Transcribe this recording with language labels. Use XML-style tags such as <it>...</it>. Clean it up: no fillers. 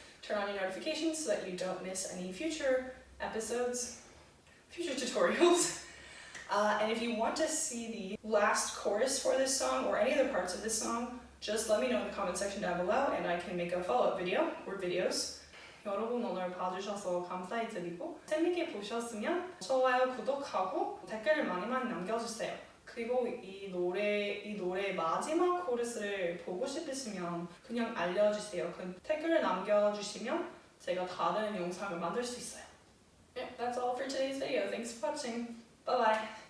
<en>Turn on your notifications so that you don't miss any future episodes, future tutorials. And if you want to see the last chorus for this song or any other parts of this song, just let me know in the comment section down below and I can make a follow-up video or videos.</en> <ko>여러분 오늘 봐주셔서 감사드리고 재미있게 보셨으면 좋아요, 구독하고 댓글을 많이 남겨주세요. 그리고 이 노래의 마지막 코러스를 보고 싶으시면 그냥 알려주세요. 그 댓글을 남겨주시면 제가 다른 영상을 만들 수 있어요.</ko> <en>Yeah, that's all for today's video. Thanks for watching. Bye bye.</en>